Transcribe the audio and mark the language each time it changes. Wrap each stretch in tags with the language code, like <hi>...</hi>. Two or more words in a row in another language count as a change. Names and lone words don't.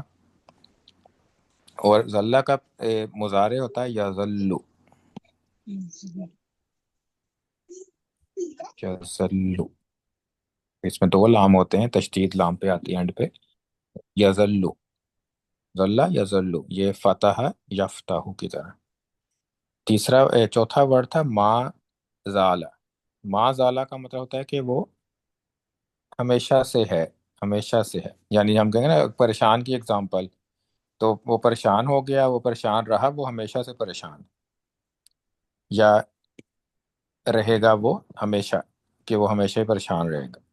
<ur>اور ظلہ کا مضارع ہوتا ہے یظلو، یظلو، اس میں 2 لام ہوتے ہیں، تشدید لام پہ آتی ہے اینڈ پہ، یظلو،</ur> <ar>ظلہ یظلو،</ar> <ur>یہ</ur> <ar>فتح یفتح</ar> <ur>کی طرح۔ چوتھا ورڈ تھا</ur> <ar>ما زالہ۔ ما زالہ</ar> <ur>کا مطلب ہوتا ہے کہ وہ ہمیشہ سے ہے، ہمیشہ سے ہے، یعنی ہم کہیں گے نا پریشان کی اگزامپل، تو وہ پریشان ہو گیا، وہ پریشان رہا، وہ ہمیشہ سے پریشان، یا رہے گا وہ ہمیشہ، کہ وہ ہمیشہ ہی پریشان رہے گا۔</ur>